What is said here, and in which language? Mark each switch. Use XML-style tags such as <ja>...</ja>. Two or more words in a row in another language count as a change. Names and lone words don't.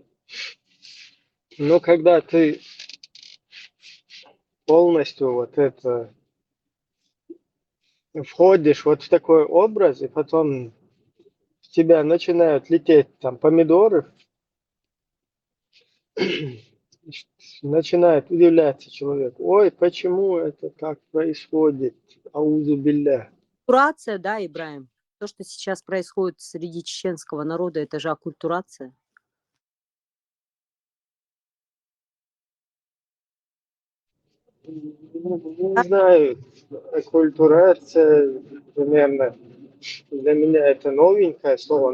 <ru>Но когда ты полностью вот это входишь вот в такой образ, и потом в тебя начинают лететь там помидоры, начинает удивляться человек. Ой, почему это так происходит?</ru> <ar>أعوذ بالله.</ar> <ru>Аккультурация, да, Ибраим? То, что сейчас происходит среди чеченского народа, это же аккультурация. Не знаю, аккультурация примерно для меня это новенькое слово.</ru>